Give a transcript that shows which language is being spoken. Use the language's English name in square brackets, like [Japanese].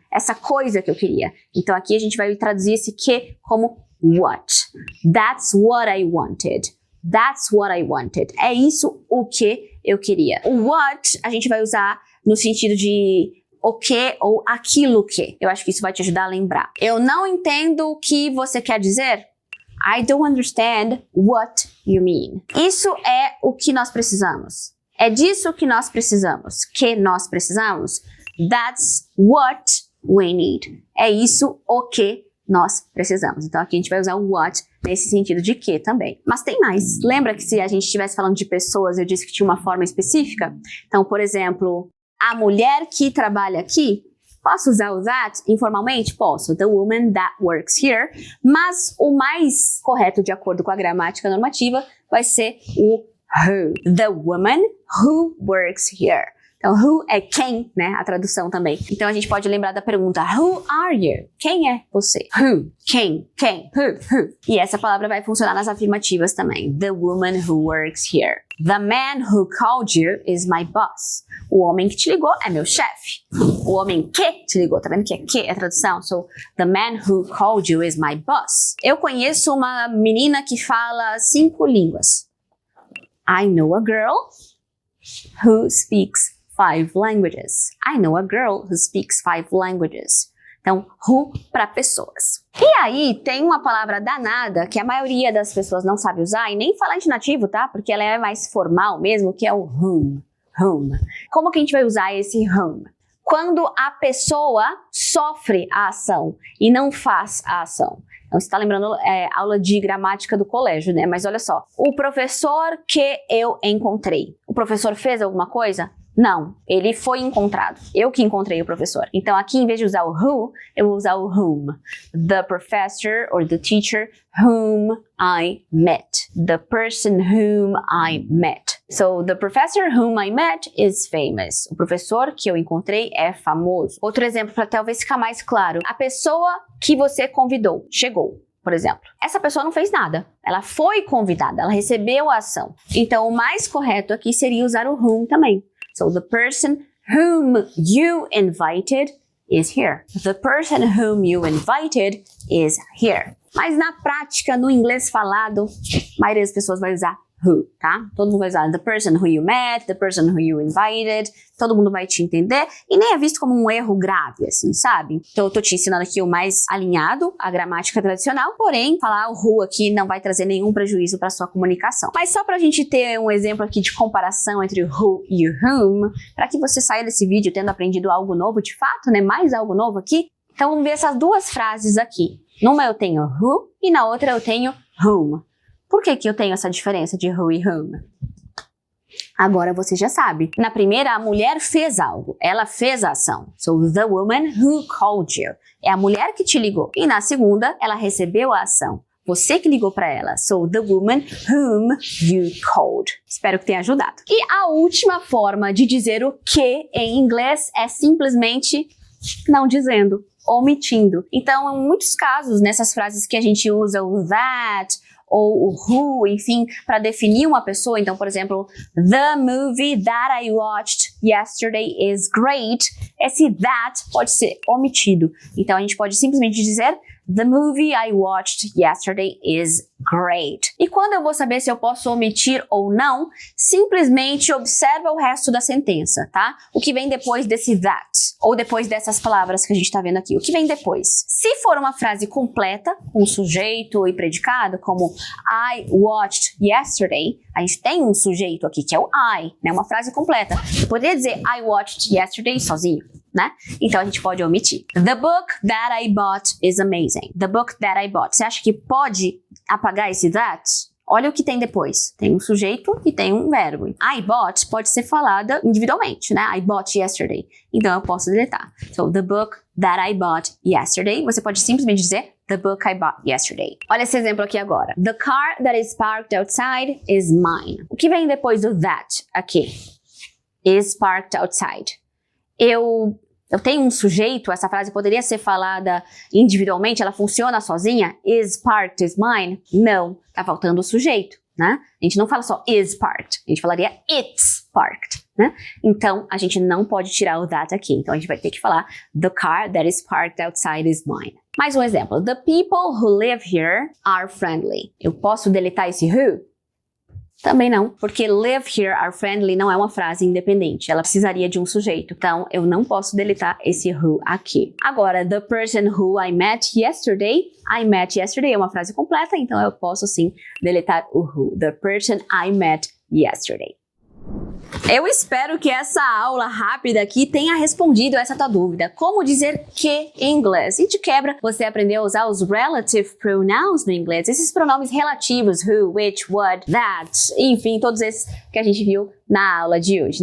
[Portuguese] Essa coisa que eu queria. Então aqui a gente vai traduzir esse que como what. [English] That's what I wanted. That's what I wanted. [Portuguese] É isso o que eu queria. O what a gente vai usar no sentido de o que ou aquilo que. Eu acho que isso vai te ajudar a lembrar. Eu não entendo o que você quer dizer. [English] I don't understand what you mean. [Portuguese] Isso é o que nós precisamos. É disso que nós precisamos. Que nós precisamos. [English] That's what we need. [Portuguese] É isso o que nós precisamos. Então aqui a gente vai usar o what nesse sentido de que também. Mas tem mais. Lembra que se a gente estivesse falando de pessoas, eu disse que tinha uma forma específica? Então, por exemplo, a mulher que trabalha aqui, posso usar o that informalmente? Posso. [English] The woman that works here. [Portuguese] Mas o mais correto, de acordo com a gramática normativa, vai ser o who. [English] The woman who works here. [Portuguese] Então, who é quem, né? A tradução também. Então, a gente pode lembrar da pergunta, [English] who are you? [Portuguese] Quem é você? Who? Quem? Who? E essa palavra vai funcionar nas afirmativas também. [English] The woman who works here. The man who called you is my boss. [Portuguese] O homem que te ligou é meu chefe. O homem que te ligou, tá vendo que é a tradução? [English] So, the man who called you is my boss. [Portuguese] Eu conheço uma menina que fala 5 línguas. [English] I know a girl who speaks 5 languages. I know a girl who speaks 5 languages. [Portuguese] Então, who para pessoas. E aí, tem uma palavra danada que a maioria das pessoas não sabe usar, e nem falante nativo, tá? Porque ela é mais formal mesmo, que é o whom. Whom. Como que a gente vai usar esse whom? Quando a pessoa sofre a ação e não faz a ação. Então, você está lembrando aula de gramática do colégio, né? Mas olha só. O professor que eu encontrei. O professor fez alguma coisa? Não, ele foi encontrado. Eu que encontrei o professor. Então, aqui, em vez de usar o who, eu vou usar o whom. [English] The professor or the teacher whom I met. The person whom I met. So, the professor whom I met is famous. [Portuguese] O professor que eu encontrei é famoso. Outro exemplo para talvez ficar mais claro. A pessoa que você convidou chegou. Por exemplo, essa pessoa não fez nada. Ela foi convidada, ela recebeu a ação. Então, o mais correto aqui seria usar o whom também. [English] So, the person whom you invited is here. The person whom you invited is here. [Portuguese] Mas na prática, no inglês falado, a maioria das pessoas vai usar who, tá? Todo mundo vai usar [English] the person who you met, the person who you invited, [Portuguese] todo mundo vai te entender e nem é visto como um erro grave, assim, sabe? Então eu tô te ensinando aqui o mais alinhado à gramática tradicional, porém, falar o who aqui não vai trazer nenhum prejuízo para sua comunicação. Mas só pra gente ter um exemplo aqui de comparação entre o who e o whom, para que você saia desse vídeo tendo aprendido algo novo de fato, né? Mais algo novo aqui. Então vamos ver essas duas frases aqui. Numa eu tenho who e na outra eu tenho whom. Por que eu tenho essa diferença de who e whom? Agora você já sabe. Na primeira, a mulher fez algo. Ela fez a ação. [English] So, the woman who called you. [Portuguese] É a mulher que te ligou. E na segunda, ela recebeu a ação. Você que ligou para ela. [English] So, the woman whom you called. [Portuguese] Espero que tenha ajudado. E a última forma de dizer o que em inglês é simplesmente não dizendo, omitindo. Então, em muitos casos, nessas frases que a gente usa o that ou o who, enfim, para definir uma pessoa. Então, por exemplo, [English] the movie that I watched yesterday is great. [Portuguese] Esse that pode ser omitido. Então, a gente pode simplesmente dizer [English] the movie I watched yesterday is great. [Portuguese] E quando eu vou saber se eu posso omitir ou não, simplesmente observa o resto da sentença, tá? O que vem depois desse that, ou depois dessas palavras que a gente tá vendo aqui. O que vem depois? Se for uma frase completa, com sujeito e predicado, como [English] I watched yesterday, [Portuguese] a gente tem um sujeito aqui, que é o I, né? Uma frase completa. Eu poderia dizer [English] I watched yesterday [Portuguese] sozinho, né? Então a gente pode omitir. [English] The book that I bought is amazing. The book that I bought. [Portuguese] Você acha que pode apagar esse that? olha o que tem depois. Tem um sujeito e tem um verbo. I bought pode ser falada individualmente, né? [English] I bought yesterday. [Portuguese] Então eu posso deletar. [English] So, the book that I bought yesterday. [Portuguese] Você pode simplesmente dizer [English] the book I bought yesterday. [Portuguese] Olha esse exemplo aqui agora. [English] The car that is parked outside is mine. [Portuguese] O que vem depois do that aqui? [English] Is parked outside. [Portuguese] Eu tenho um sujeito, essa frase poderia ser falada individualmente, ela funciona sozinha? [English] Is parked is mine? [Portuguese] Não, tá faltando o sujeito, né? A gente não fala só [English] is parked, [Portuguese] a gente falaria [English] it's parked, [Portuguese] né? Então, a gente não pode tirar o that aqui, então a gente vai ter que falar [English] the car that is parked outside is mine. [Portuguese] Mais um exemplo, [English] the people who live here are friendly. [Portuguese] Eu posso deletar esse who? Também não, porque [English] live here are friendly [Portuguese] não é uma frase independente, ela precisaria de um sujeito, então eu não posso deletar esse who aqui. Agora, [English] the person who I met yesterday [Portuguese] é uma frase completa, então eu posso sim deletar o who. [English] The person I met yesterday. [Portuguese] Eu espero que essa aula rápida aqui tenha respondido essa tua dúvida. Como dizer que em inglês? E de quebra, você aprendeu a usar os relative pronouns no inglês. Esses pronomes relativos, who, which, what, that, enfim, todos esses que a gente viu na aula de hoje.